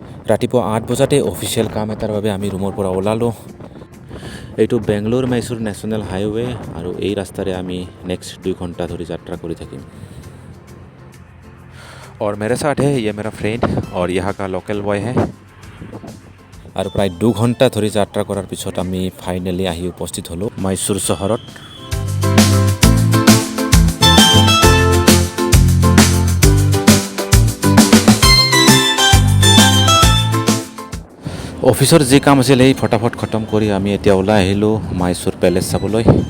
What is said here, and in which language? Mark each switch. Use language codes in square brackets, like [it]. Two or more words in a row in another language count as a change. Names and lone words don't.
[as] ৰাতিপুৱা 8 বজাতে অফিচিয়েল কাম এটাৰ বাবে আমি ৰুমৰ পৰা ওলালোঁ। এইটো বেংগলোৰ মাইসুৰ নেশ্যনেল হাইৱে আৰু এই ৰাস্তাৰে আমি নেক্সট 2 ঘণ্টা ধৰি যাত্ৰা কৰি থাকিম। [hi] और मेरे साथ है ये मेरा फ्रेंड और यहाँ का [en] local boy [hi] है। [as] আৰু প্ৰায় 2 ঘণ্টা ধৰি যাত্ৰা কৰাৰ পিছত আমি ফাইনেলি আহি উপস্থিত হ'লোঁ মাইসুৰ চহৰত। অফিচৰ যি কাম আছিল এই ফটাফট খতম কৰি আমি এতিয়া ওলাই আহিলোঁ মাইসুৰ পেলেচ চাবলৈ।